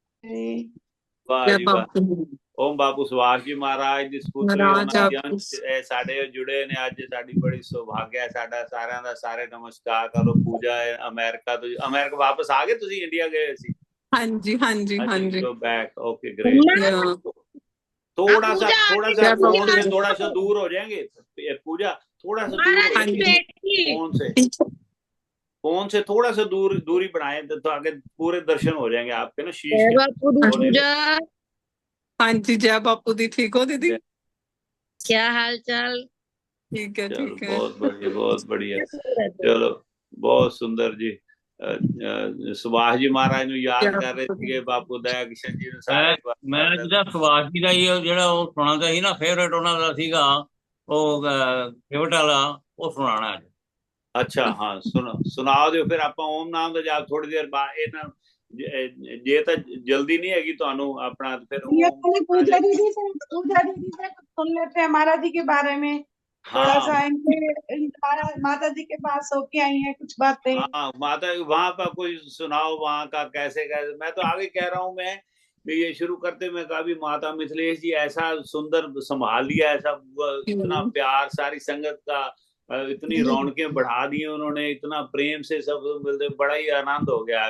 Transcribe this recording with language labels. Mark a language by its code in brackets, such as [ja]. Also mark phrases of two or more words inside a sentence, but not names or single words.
[hi] वाह जय जी वाह। बापू [pa] ओम बापू सुभाष जी महाराज ਦੀ ਸਪੁੱਤਰੀ महाराज ਉਹਨਾਂ ਦੀ आप ਅੰਸ਼ ਸਾਡੇ ਜੁੜੇ ਨੇ ਅੱਜ। ਸਾਡੀ ਬੜੀ ਸੁਭਾਗਿਆ ਹੈ। ਸਾਡਾ ਸਾਰਿਆਂ ਦਾ ਸਾਰੇ ਨਮਸਕਾਰ ਕਰੋ। ਪੂਜਾ ਹੈ ਅਮਰੀਕਾ ਤੋਂ। ਅਮਰੀਕਾ ਵਾਪਸ ਆ ਗਏ ਤੁਸੀਂ? ਇੰਡੀਆ ਗਏ ਸੀ? [hi] हाँ जी हाँ जी हाँ अच्छा, जी। [en] यू बैक। ओके ग्रेट। [hi] हाँ थोड़ा सा पूजा आ थोड़ा गई सा जय पूजा फोन बापू से आ थोड़ा सा गई। दूर हो जाएंगे। पूजा थोड़ा सा दूर हो महाराज हाँ की जाएंगे जी बेटी। फोन से। फोन से थोड़ा सा दूरी बढ़ाएं तो आगे पूरे दर्शन हो जाएंगे आपके ना शीश जय के [pa] बापू दी [hi] होने के। पूजा। हाँ जी। जय बापू दी। ठीक हो दीदी? क्या हाल चाल? ठीक है चलो ठीक है। बहुत बढ़िया बहुत बढ़िया। चलो बहुत सुंदर जी। सुभाष जी महाराज ਨੂੰ जय याद कर रहे बापू [pa] थे ਬਾਪੂ ਦਇਆ ਕਿਸ਼ਨ ਜੀ ਨੇ ਮੈਂ ਸਾਰੇ ਮੈਂ ਜਿਹੜਾ ਸੁਭਾਸ਼ ਜੀ ਦਾ ਹੀ ਜਿਹੜਾ ਉਹ ਸੁਣਾਉਂਦਾ ਸੀ ਨਾ, ਫੇਵਰੇਟ ਉਹਨਾਂ ਦਾ ਸੀਗਾ ਉਹ ਗਿਫਟ ਵਾਲਾ, ਉਹ ਸੁਣਾਣਾ ਹੈ। [hi] अच्छा हाँ सुनो सुनाओ दियो फिर [pa] ਆਪਾਂ ਓਮ ਨਾਮ ਦਾ ਜਾਪ ਥੋੜੀ ਦੇਰ ਬਾਅਦ ਇਹਨਾਂ ਜੇ ਤਾਂ ਜਲਦੀ [hi] नहीं हैगी [pa] ਤੁਹਾਨੂੰ [hi] अपना फिर ओम पूजा दीदी से सुन लेते हैं महाराज जी के बारे में। थोड़ा सा माता जी के पास होके आई हैं कुछ बातें। हाँ माता वहां का कोई सुनाओ वहां का कैसे कैसे। मैं तो आगे कह रहा हूँ मैं ये शुरू करते मैं कहा भी माता मिथिलेश जी ऐसा सुंदर संभाल लिया ऐसा इतना प्यार सारी संगत का इतनी रौनकें बढ़ा दी उन्होंने इतना प्रेम से सब मिलते बड़ा ही आनंद हो गया है।